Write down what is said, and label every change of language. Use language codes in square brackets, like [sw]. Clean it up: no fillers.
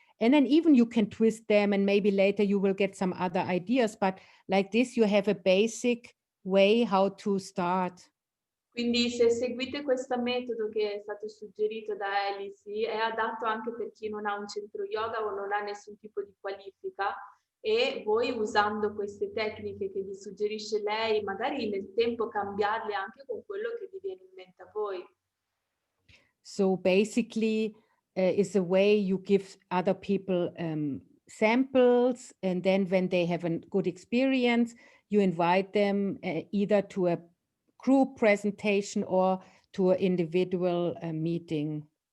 [en] And then even you can twist them and maybe later you will get some other ideas. But like this, you have a basic way how to start. [it] Quindi se seguite questo metodo che è stato suggerito da Alice, è adatto anche per chi non ha un centro yoga o non ha nessun tipo di qualifica, e voi usando queste tecniche che vi suggerisce lei, magari nel tempo cambiarle anche con quello che vi viene in mente a voi. [en] So basically, is a way you give other people samples, and then when they have a good experience, you invite them either to a group presentation or to an individual meeting.